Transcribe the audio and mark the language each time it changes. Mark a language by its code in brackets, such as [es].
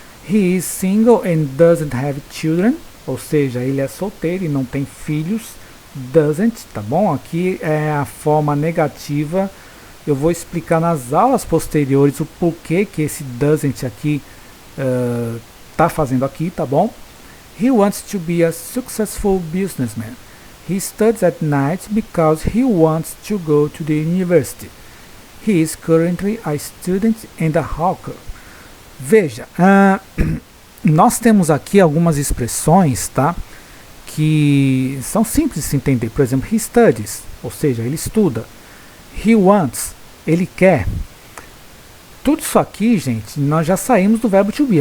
[en] He is single and doesn't have children, [pt] ou seja, ele é solteiro e não tem filhos. Doesn't, tá bom? Aqui é a forma negativa. Eu vou explicar nas aulas posteriores o porquê que esse doesn't aqui tá fazendo aqui, tá bom? [en] He wants to be a successful businessman. He studies at night because he wants to go to the university. He is currently a student and a hawker. [pt] Veja, nós temos aqui algumas expressões, tá? Que são simples de se entender. Por exemplo, [en] he studies, [pt] ou seja, ele estuda. [en] He wants, [pt] ele quer. Tudo isso aqui, gente, nós já saímos do verbo to be.